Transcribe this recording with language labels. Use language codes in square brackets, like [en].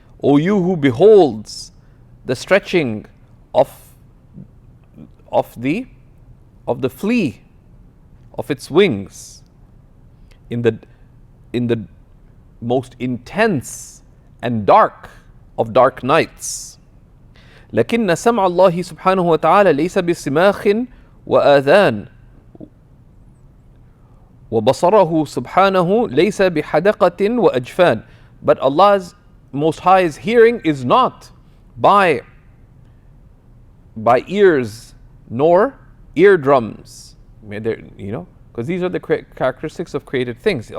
[en] O you who beholds the stretching of the flea, of its wings, in the most intense and dark of dark nights. [ar] لكن سمع الله سبحانه وتعالى ليس بصماخ وآذان وبصره سبحانه ليس بحدقة وأجفان. [en] But Allah's Most High's hearing is not by ears nor eardrums, because these are the characteristics of created things.